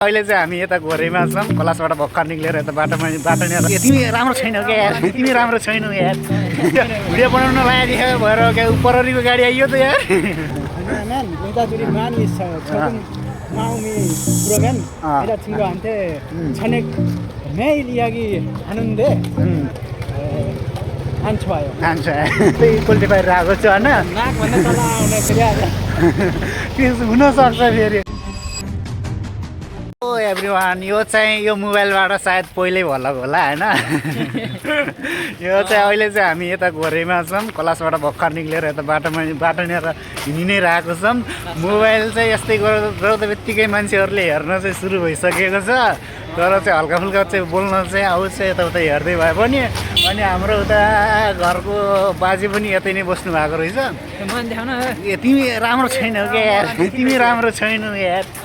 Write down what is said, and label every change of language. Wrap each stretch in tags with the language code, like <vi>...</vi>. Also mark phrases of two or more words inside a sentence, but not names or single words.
<ne>अहिले चाहिँ हामी यता घोरेमा छौँ क्लासबाट भर्खर निक्लेर यता बाटोमा तिमी राम्रो छैनौ क्या यार तिमी राम्रो छैनौ यार भिडियो बनाउन लागेको भएर क्या पररीको गाडी आइयो त यार</ne> <ko>여자들이 많이 있어요. 조금 마음이 그러면 여자친구한테 저녁 매일 이야기하는데 안 좋아요. 안 좋아요.</ko> <ne>त्यही पोल्ट्री बाहिर आएको छ होइन नाकभन्दा तल आउने फेरि त्यो हुनसक्छ फेरि</ne> <en>oh everyone</en> <ne>यो चाहिँ यो मोबाइलबाट सायद पहिल्यै भल्लको होला होइन यो चाहिँ अहिले चाहिँ हामी यता घोरेमा छौँ क्लासबाट भर्खर निक्लेर यता बाटोनिर हिँडि नै रहेको छौँ मोबाइल चाहिँ यस्तै गर्दा बित्तिकै मान्छेहरूले हेर्न चाहिँ सुरु भइसकेको छ तर चाहिँ हल्का फुल्का चाहिँ बोल्न चाहिँ आउँछ यताउता हेर्दै भए पनि अनि हाम्रो उता घरको बाजे पनि यतै नै बस्नु भएको रहेछ ए तिमी राम्रो छैनौ क्या यार तिमी राम्रो छैनौ यार</ne>